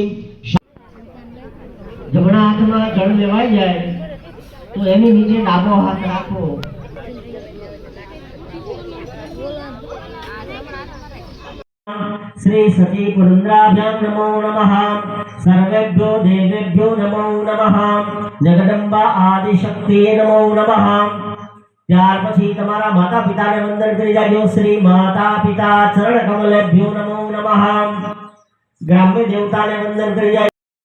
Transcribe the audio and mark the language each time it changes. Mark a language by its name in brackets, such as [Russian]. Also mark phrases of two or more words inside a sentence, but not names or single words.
[Gujarati] જમણા હાથમાં જલ લેવાઈ જાએ તો એની નીચે ડાબો હાથ રાખો। [Sanskrit] श्री सती पुरंद्राभ्यां नमो नमः। सर्वेभ्यो देवेभ्यो नमो नमः। जगदंबा आदि शक्ति नमो नमः। [Gujarati] ત્યાર પછી તમારા માતા પિતાને વંદન કરી જાજો। [Sanskrit] શ્રી માતા પિતા ચરણ કમલેભ્યો નમો નમઃ। [Gujarati] ગ્રામ્ય દેવતાને વંદન કરી જાજો।